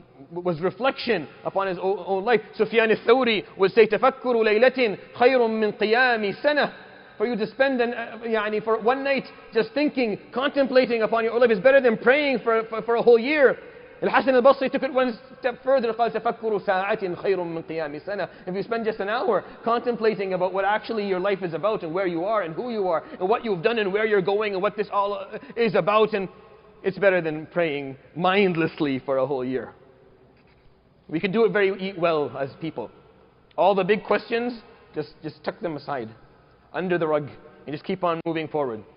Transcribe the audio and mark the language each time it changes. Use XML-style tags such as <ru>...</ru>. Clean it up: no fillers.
<en>Was reflection upon his own life. Sufyan al-Thawri would say</en> <ar>تفكر ليلة خير من قيام سنة.</ar> <en>For you to spend for one night just thinking, contemplating upon your own life is better than praying for a whole year. Al-Hasan al-Basri took it one step further.</en> <ar>قال تفكر ساعة خير من قيام سنة.</ar> <en>If you spend just an hour contemplating about what actually your life is about and where you are and who you are and what you've done and where you're going and what this all is about, and it's better than praying mindlessly for a whole year. We can do it very well as people. All the big questions, just tuck them aside, under the rug, and just keep on moving forward.</en>